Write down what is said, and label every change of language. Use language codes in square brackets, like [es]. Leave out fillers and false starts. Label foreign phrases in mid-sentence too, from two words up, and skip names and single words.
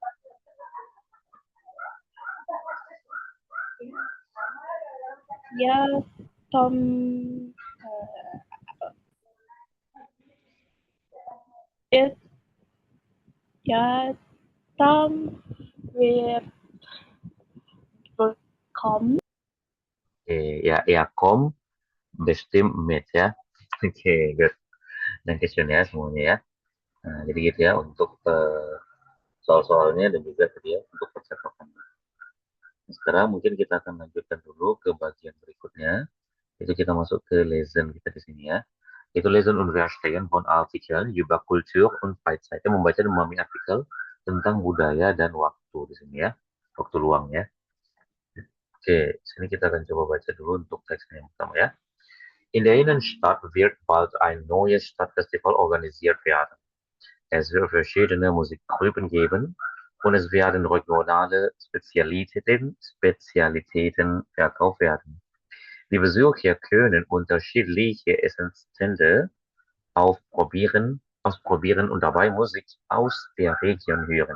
[de] Ja, Tom, it, ja, Tom wird bekommen. Okay, ja, er kommt bestimmt mit, [id] ya. Oke, good. Dankeschön ya semuanya ya. Nah, jadi gitu ya untuk soal-soalnya dan juga tadi ya untuk percakapan. Sekarang mungkin kita akan lanjutkan dulu ke bagian berikutnya. Itu kita masuk ke lesson kita di sini ya. [de] Itu lesson Universitäten von Artikeln über Kultur und Freizeit. [id] Kita membaca dan memahami artikel tentang budaya dan waktu di sini ya. Waktu luang ya. Oke, sini kita akan coba baca dulu untuk teksnya yang pertama ya. [de] In der Innenstadt wird bald ein neues Stadtfestival organisiert werden. Es wird verschiedene Musikgruppen geben und es werden regionale Spezialitäten verkauft werden. Die Besucher können unterschiedliche Essensstände ausprobieren und dabei Musik aus der Region hören.